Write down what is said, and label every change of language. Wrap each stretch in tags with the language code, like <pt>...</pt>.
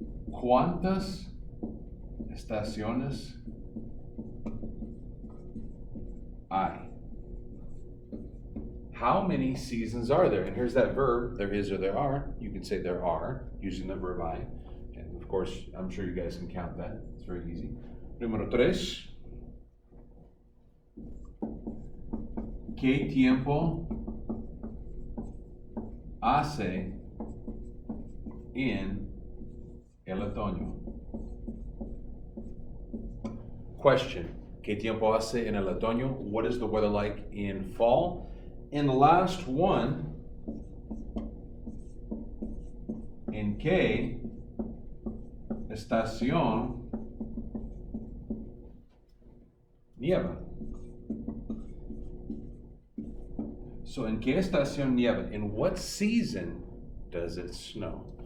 <es>¿Cuántas estaciones hay?</es> <en>How many seasons are there? And here's that verb, there is or there are. You can say there are using the verb I. And of course, I'm sure you guys can count that. It's very easy.</en> <es>Número tres. ¿Qué tiempo hace en el otoño? Question. ¿Qué tiempo hace en el otoño?</es> <en>What is the weather like in fall? And the last one,</en> <es>¿en qué estación nieva? So, ¿en qué estación nieva?</es> <en>In what season does it snow?</en>